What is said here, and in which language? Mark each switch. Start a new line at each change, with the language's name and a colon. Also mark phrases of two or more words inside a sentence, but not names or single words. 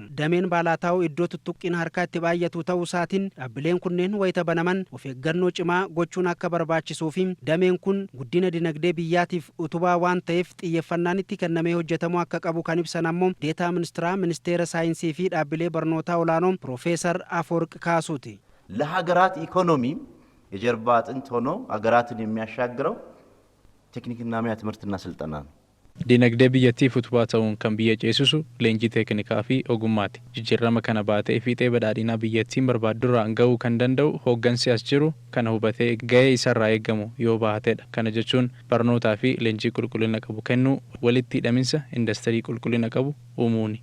Oromo: Dameen Baalaataa'uu iddoo tuttuqqiin harkaa itti baay'atu ta'uu isaatiin dhaabbileen kunneen wayita banaman of eeggannoo cimaa gochuun akka barbaachisuu fi dameen kun guddina dinagdee biyyaatiif utubaa waan ta'eef xiyyeeffannaan itti kennamee hojjetamuu akka qabu kan ibsan ammoo Deetaa Ministeera Ministeera Saayinsii fi dhaabbilee barnootaa olaanoo Piroofeesar Afoorq Kaasuuti.
Amharic: ለሀገራት ኢኮኖሚ የጀርባ አጥንት ሆኖ ሀገራትን የሚያሻግረው ቴክኒክና ሙያ ትምህርትና ስልጠና ነው።
Oromo: Dinagdee biyyattiif utubaa ta'uun kan biyya ceesisu leenjii teeknikaa fi ogummaati. Jijjiirama kana baatee fiixee badhaadhinaa biyyattiin barbaaddurraan ga'uu kan danda'u hooggansi as jiru kana hubatee ga'ee isarraa eegamu yoo baatedha. Kana jechuun barnootaa fi leenjii qulqullina qabu kennuu, walitti hidhaminsa industirii qulqullina qabu uumuuni.